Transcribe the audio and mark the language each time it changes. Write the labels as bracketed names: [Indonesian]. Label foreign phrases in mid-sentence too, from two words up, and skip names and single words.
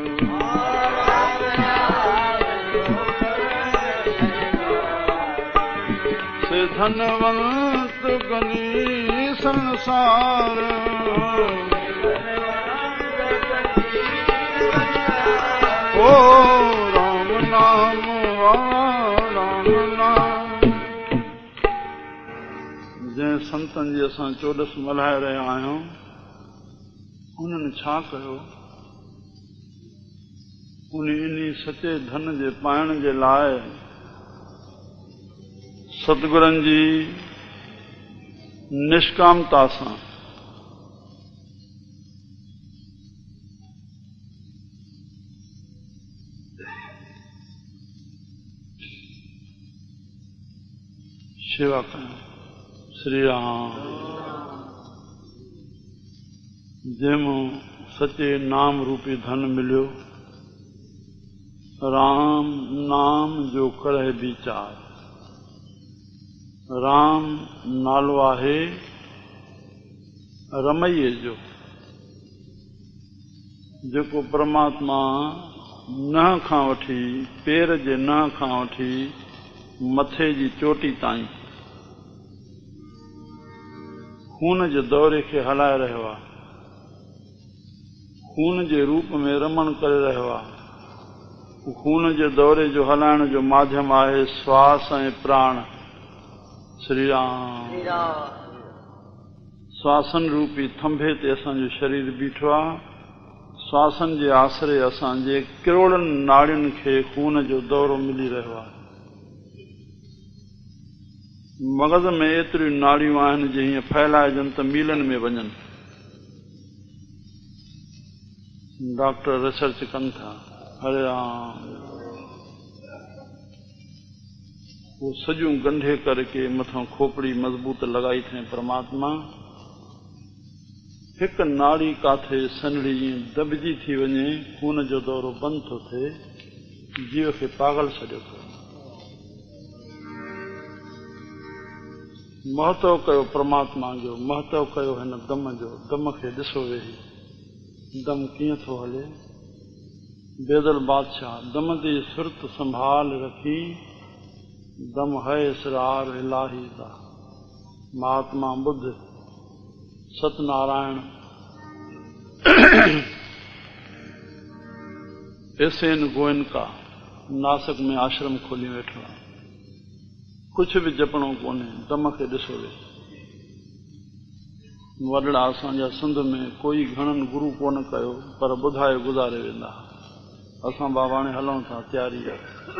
[Punjabi] ਸੇ ਧਨਵੰਤ ਗਨੀ ਸੰਸਾਰ, ਓ ਰਾਮ ਨਾਮ ਰਾਮ ਨਾਮ। [Sindhi] जंहिं संतनि जी असां चोॾस मल्हाए रहिया आहियूं, उन्हनि छा कयो? उन्हीं सचे धन जे पाइण जे लाइ सतगुरनि जी निष्कामता सां शेवा कयूं। श्री राम। जंहिंमो सचे नाम रूपी धन मिलियो, राम नाम जो करे विचार। राम नालो आहे रमैये जो, जेको परमात्मा नह खां वठी, पेर जे नह खां वठी मथे जी चोटी ताईं खून जे दौरे खे हलाए रहियो आहे, खून जे रूप में रमण करे रहियो आहे। खून जे दौरे जो हलाइण जो माध्यम आहे श्वास ऐं प्राण। श्री राम। श्वासन रूपी थंभे ते असांजो शरीर बीठो आहे। श्वासन जे आसरे असांजे करोड़नि नाड़ियुनि खे खून जो दौरो मिली रहियो आहे। मग़ज़ में एतिरियूं नाड़ियूं आहिनि जे हीअं फैलाइजनि त मीलनि में वञनि। डॉक्टर रिसर्च कनि था। हरे राम। वो सॼियूं गंढे करके मथां खोपड़ी मज़बूत लॻाई अथई परमात्मा। हिकु नाड़ी काथे सनड़ी दॿिजी थी वञे, खून जो दौरो बंदि थो थिए, जीव खे पागल छॾियो थो। महत्व कयो परमात्मा जो, महत्व कयो हिन दम जो। दम खे ॾिसो वेही, दम कीअं थो हले। [Punjabi] ਬੇਦਲ ਬਾਦਸ਼ਾਹ ਦਮ ਦੀ ਸੁਰਤ ਸੰਭਾਲ ਰਖੀ, ਦਮ ਹੈ ਇਸਰਾਰ ਇਲਾਹੀ ਦਾ। [Sindhi] महात्मा बुद्ध, सतनारायण, एसेन गोयनका नासिक में आश्रम खोली वेठो आहे। कुछ भी जपणो कोन्हे, दम खे ॾिसो वे। वॾड़ा असांजा सिंध में कोई घणनि गुरू कोन कयो, पर ॿुधाए गुज़ारे वेंदा। असां बाबा हाणे हलूं था, तयारी आहे।